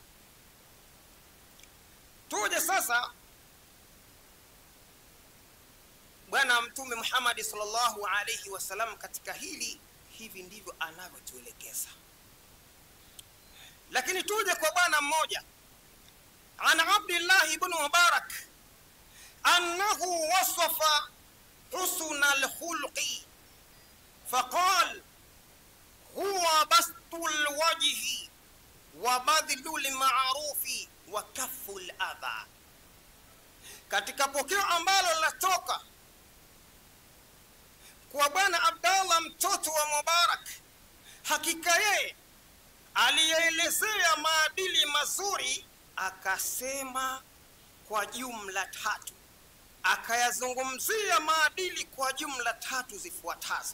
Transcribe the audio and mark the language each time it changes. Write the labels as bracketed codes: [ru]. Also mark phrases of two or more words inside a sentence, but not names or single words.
[sw] Tuje sasa, bwana Mtume Muhammad [ar] صلى الله عليه وسلم [sw] katika hili, hivi ndivyo anavyotuelekeza. Lakini tuje kwa bwana mmoja, [ar] عن عبد الله بن المبارك أنه وصف حسن الخلق فقال هو بسط الوجه وبذل المعروف وكف الأذى. [sw] Katika pokeo ambalo latoka kwa bwana Abdallah mtoto wa Mubarak, hakika yeye alielezea maadili mazuri, akasema kwa jumla tatu, akayazungumzia maadili kwa jumla tatu zifuatazo.